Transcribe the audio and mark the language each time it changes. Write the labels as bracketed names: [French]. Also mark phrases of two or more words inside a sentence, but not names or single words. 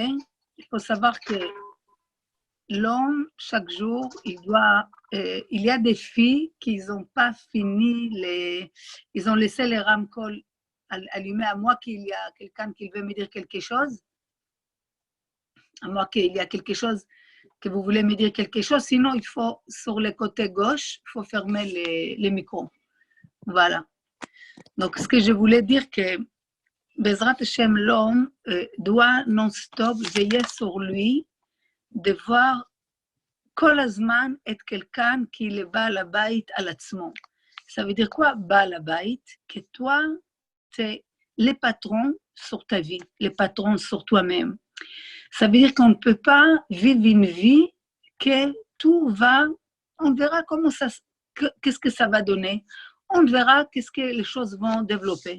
[French] Il faut savoir que l'homme, chaque jour, il y a des filles qui n'ont pas fini, ils ont laissé les ramcoles allumés, à moi qu'il y a quelqu'un qui veut me dire quelque chose, à moi qu'il y a quelque chose, que vous voulez me dire quelque chose, sinon il faut, sur le côté gauche, il faut fermer les micros. Voilà. Donc, ce que je voulais dire que [Hebrew] בעזרת השם, [French] l'homme doit non-stop veiller sur lui, de voir [Hebrew] כל הזמן את [French] quelqu'un qui est [Hebrew] בעל הבית על עצמו. [French] Ça veut dire quoi, [Hebrew] בעל הבית? [French] Que toi, tu es le patron sur ta vie, le patron sur toi-même. Ça veut dire qu'on ne peut pas vivre une vie que tout va, on verra comment ça, qu'est-ce que ça va donner, on verra qu'est-ce que les choses vont développer.